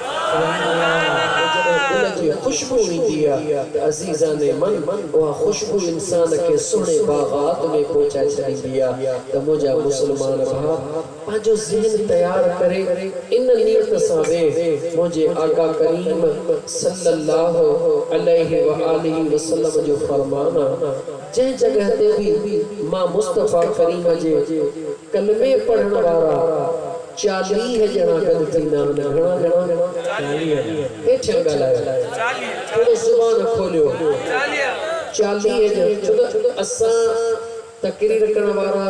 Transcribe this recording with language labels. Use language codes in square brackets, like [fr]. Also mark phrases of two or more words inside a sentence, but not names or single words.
[sd] खुशबू ईंदी आहे [fa] عزیزان من [sd] उहा खुशबू इंसान खे सुहिणे बाग़ात में पहुचाए छॾींदी आहे त मुंहिंजा मुस्लमान भाउ पंहिंजो ज़हन तयारु करे इन नियत सां वेह मुंहिंजे आका करीम [ar] صلى الله عليه وآله وسلم [sd] जो फरमान जंहिं जगह ते बि मां मुस्तफ़ा करीम जे कलमे पढ़ण वारा 40 ॼणा गॾु थींदा आहिनि घणा ॼणा 40 हेठि ॻाल्हायो थोरो ज़ुबान खोलियो 40 ॼणा असां तकरीर करण वारा